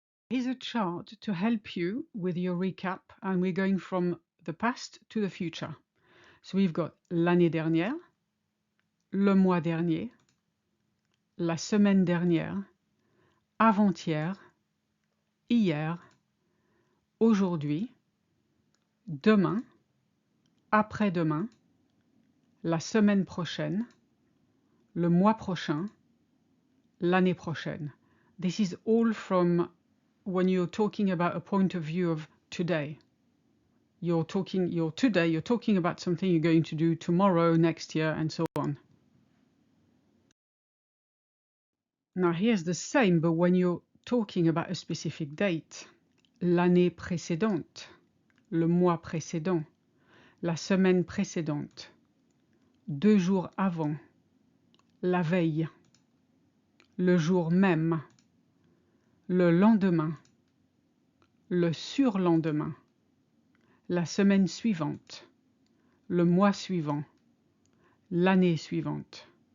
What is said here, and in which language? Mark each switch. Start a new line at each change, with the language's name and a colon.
English: Here's a chart to help you with your recap, and we're going from the past to the future. So we've got
French: l'année dernière, le mois dernier, la semaine dernière, avant-hier, hier, aujourd'hui, demain, après-demain, la semaine prochaine, le mois prochain, l'année prochaine.
English: This is all from when you're talking about a point of view of today. You're talking about something you're going to do tomorrow, next year, and so on. Now here's the same, but when you're talking about a specific date.
French: L'année précédente, le mois précédent, la semaine précédente, 2 jours avant, la veille, le jour même, le lendemain, le surlendemain, la semaine suivante, le mois suivant, l'année suivante.